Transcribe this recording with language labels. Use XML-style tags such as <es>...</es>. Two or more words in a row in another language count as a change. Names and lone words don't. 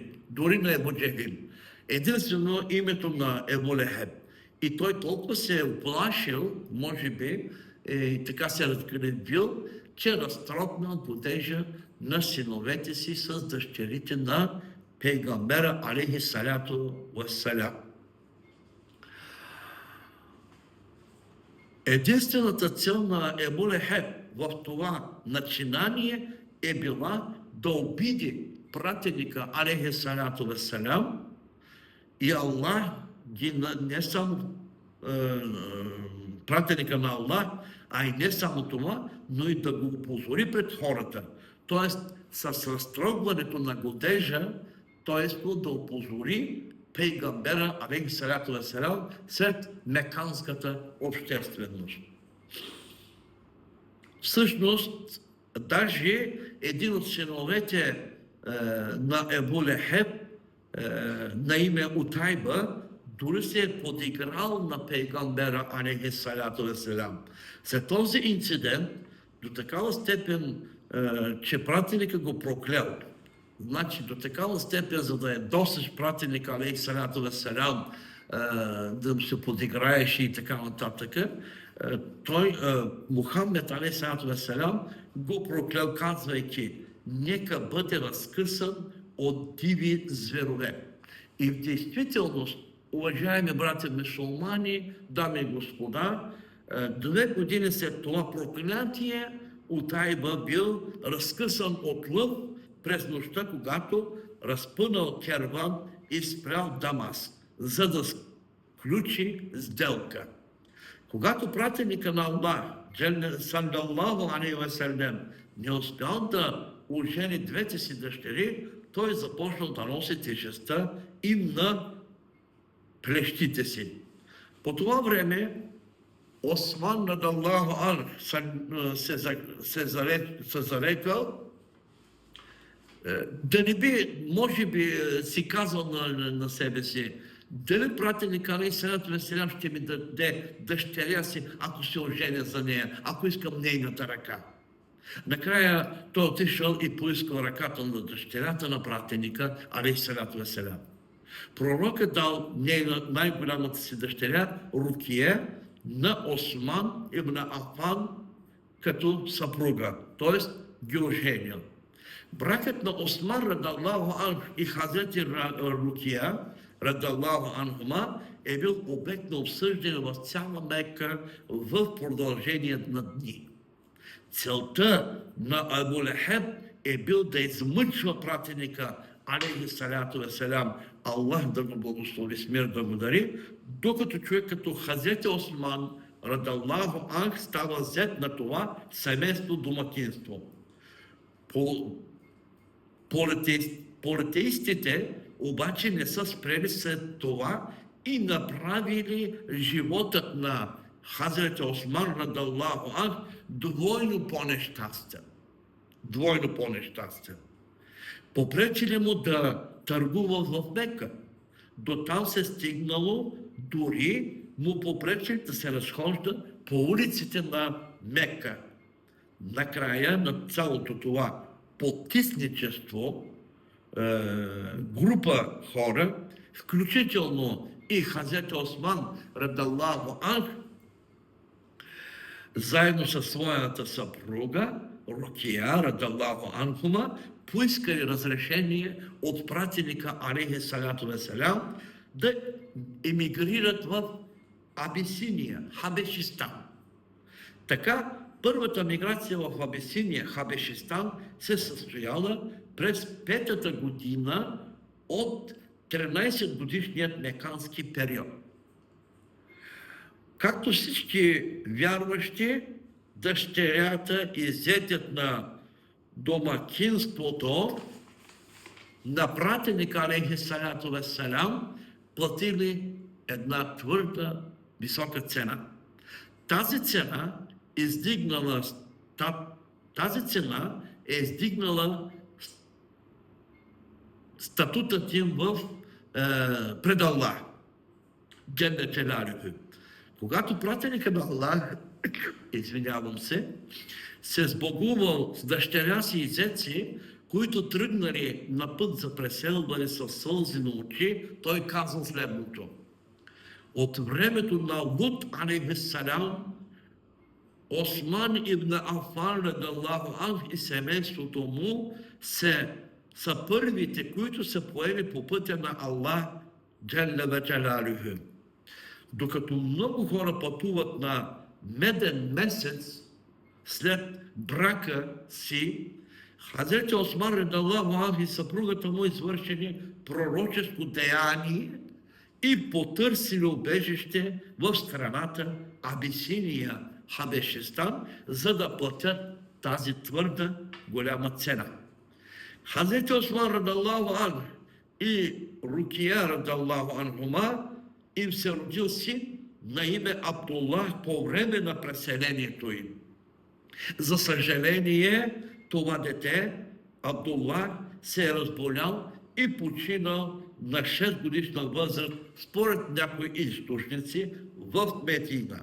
<bg>Дори на Ебу Джехил. Единствено името на Ебу Лехеб. И той толкова се е оплашил, може би, и така се разгневил, че разтропнал годежа на синовете си с дъщерите на пейгамбера</bg> <ar>عليه الصلاة والسلام.</ar> <bg>Единствената цел на Ебу Лехеб в това начинание е била да обиди пратеника</bg> <ar>عليه الصلاة والسلام</ar> <bg>и Аллах не само пратеника на Аллах, а и не само това, но и да го опозори пред хората. Тоест, с разтрогването на годежа, т.е. да опозори пейгамбера</bg> <ar>عليه الصلاة والسلام</ar> <bg>сред меканската общественост. Всъщност, даже един от синовете на Ебу Лехеб, на име Утайба, дори се е подиграл на пейгамбера,</bg> <ar>عليه الصلاة والسلام.</ar> <bg>След този инцидент, до такава степен, че пратеника го проклел. Значи, до такава степен, за да досеш пратеника,</bg> <ar>عليه الصلاة والسلام,</ar> <bg>да му се подиграеш и така нататък, той,</bg> <ar>Мухаммед, عليه الصلاة والسلام,</ar> <bg>го проклел, казвайки: нека бъде разкъсан от диви зверове. И в действителност, уважаеми братя мюсюлмани, дами и господа, 2 години след това проклятие, Утайба бил разкъсан от лъв през нощта, когато разпънал керван и спрял Дамаск, за да сключи сделка. Когато пратеника на Аллах,</bg> <ar>صلى الله عليه وسلم,</ar> <bg>не успял да ожени двете си дъщери, той започнал да носи тежестта им на плещите си. По това време Осман</bg> <ar>رضي الله عنه</ar> <bg>се зарекал да не би, може би си казал на себе си: дали пратеник</bg> <ar>عليه الصلاة والسلام</ar> <bg>ще ми даде дъщеря си, ако се оженя за нея, ако искам нейната ръка. Накрая той отишъл и поискал ръката на дъщерята на пратеника,</bg> <ar>عليه الصلاة والسلام.</ar> <bg>Пророкът дал най-голямата си дъщеря, Рукия, на Осман ибн Афан като съпруга, т.е. ги оженил. Бракът на Осман</bg> <ar>رضي الله عنه</ar> <bg>и хазрети Рукия</bg> <ar>رضي الله عنهما</ar> <bg>е бил обект на обсъждане в цяла Мека в продължение на дни. Целта на Абу Лехеб е бил да измъчва пратеника,</bg> <ar>عليه الصلاة والسلام,</ar> <bg>Аллах да го благослови, с мир да го дари, докато човек като хазрети Осман</bg> <ar>رضي الله عنه</ar> <bg>става зет на това семейство домакинство. Политеистите обаче не са спрели след това и направили животът на хазрети Осман</bg> <ar>رضي الله عنه</ar> <bg>двойно по-нещастен. Двойно по-нещастен. Попречили му да търгува в Мека. До там се стигнало, дори му попречили да се разхожда по улиците на Мека. Накрая на цялото това потисничество, група хора, включително и хазрети Осман</bg> <ar>رضي الله عنه,</ar> <bg>заедно със своята съпруга Рукия</bg> <ar>رضي الله عنهما,</ar> <bg>поискали разрешение от пратеника</bg> <ar>عليه الصلاة والسلام</ar> <bg>да емигрират в Абисиния, Хабешистан. Така, първата миграция в Абисиния, Хабешистан, се състояла през 5-та година от 13-годишният мекански период. Както всички вярващи, дъщерята и зетят на домакинството на пратеника</bg> <ar>عليه الصلاة والسلام</ar> <bg>платили една твърда, висока цена. Тази цена е издигнала статутът им пред Аллах.</bg> <ar>جل جلاله.</ar> <bg>Когато пратеника на Аллах, се сбогувал с дъщеря си и зеци, които тръгнали на път за преселване със сълзи на очи, той казал следното: от времето на Лут алейхиссалам, Осман ибн Афан</bg> <ar>رضي الله عنه</ar> <bg>и семейството му са първите, които са поели по пътя на Аллах</bg> <ar>جل جلاله.</ar> <bg>Докато много хора пътуват на меден месец след брака си, хазрети Осман</bg> <ar>رضي الله عنه</ar> <bg>и съпругата му извършили пророческо деяние и потърсили убежище в страната Абисиния, Хабешистан, за да платят тази твърда голяма цена. Хазрети Осман</bg> <ar>رضي الله عنه</ar> <bg>и Рукия</bg> <ar>رضي الله عنهما</ar> <bg>им се родил син на име Абдуллах по време на преселението им. За съжаление, това дете, Абдулла, се е разболял и починал на 6 годишна възраст, според някои източници, в Медина.</bg>